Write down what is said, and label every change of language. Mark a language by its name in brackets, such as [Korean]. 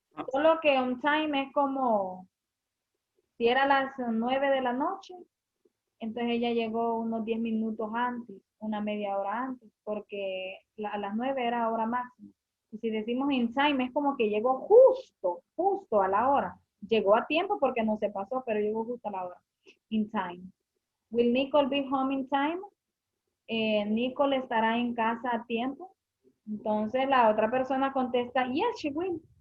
[Spanish] Solo que [English] on time [Spanish] es como si era a las 9 de la noche, entonces ella llegó unos 10 minutos antes, una media hora antes, porque a las 9 era hora máxima. Y si decimos [English] in time [Spanish] es como que llegó justo a la hora. Llegó a tiempo porque no se pasó, pero llegó justo a la hora. [English] In time. Will Nicole be home in time? [Spanish] Nicole estará en casa a tiempo. Entonces la otra persona contesta, [English] yes, she will.